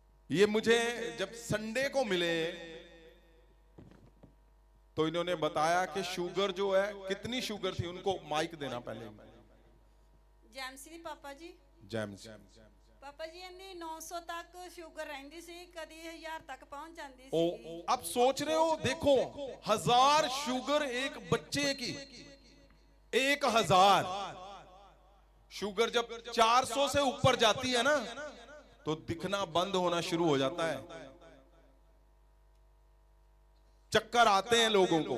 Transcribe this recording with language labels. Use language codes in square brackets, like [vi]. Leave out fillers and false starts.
[hi] ये मुझे जब संडे को मिले तो इन्होंने बताया कि शुगर जो है, कितनी शुगर थी, उनको माइक देना पहले। [pa] ਜੈਮਸੀ ਪਾਪਾ ਜੀ, [hi] जैम्स [pa] ਪਾਪਾ ਜੀ ਇਹਨੇ 900 ਤੱਕ ਸ਼ੂਗਰ ਰਹਿੰਦੀ ਸੀ, ਕਦੀ 1000 ਤੱਕ ਪਹੁੰਚ ਜਾਂਦੀ ओ, ਸੀ। [hi] अब सोच रहे हो, देखो 1000 शुगर एक बच्चे की, 1000 शुगर जब 400 से ऊपर जाती है ना तो दिखना बंद होना शुरू हो जाता है, चक्कर आते हैं लोगों को।